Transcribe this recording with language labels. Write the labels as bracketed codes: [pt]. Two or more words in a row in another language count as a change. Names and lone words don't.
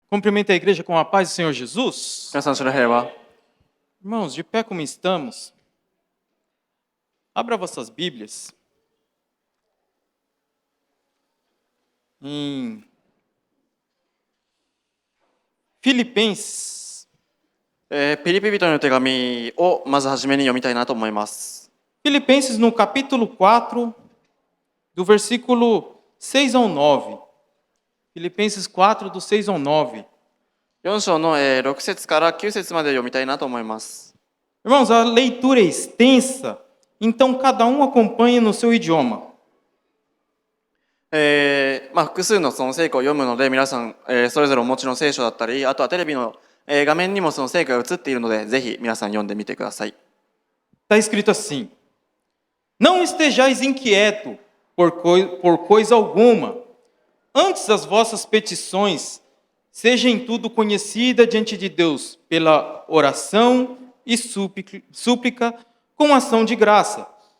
[pt] Cumprimenta a igreja com a paz do Senhor Jesus. [ja] 皆さん、主の平和。 [pt] Irmãos, de pé como estamos, abra vossas Bíblias em Filipenses, [ja] ピリピ人への手紙をまずはじめに読みたいなと思います。 [pt] Filipenses no capítulo 4, do versículo 6 ao 9. Filipenses 4, do 6 ao 9. [ja] 4 章の6節から9節まで読みたいなと思います。 [pt] Irmãos, a leitura é extensa, então cada um acompanha no seu idioma. [ja] 複数のその聖句を読むので、皆さん、それぞれお持ちの聖書だったり、あとはテレビの、画面にもその聖句が映っているので、ぜひ皆さん読んでみてください。 [pt] Está escrito assim: Não estejais inquieto por coisa alguma, antes as vossas petições sejam em tudo conhecida diante de Deus pela oração e súplica com ação de graça.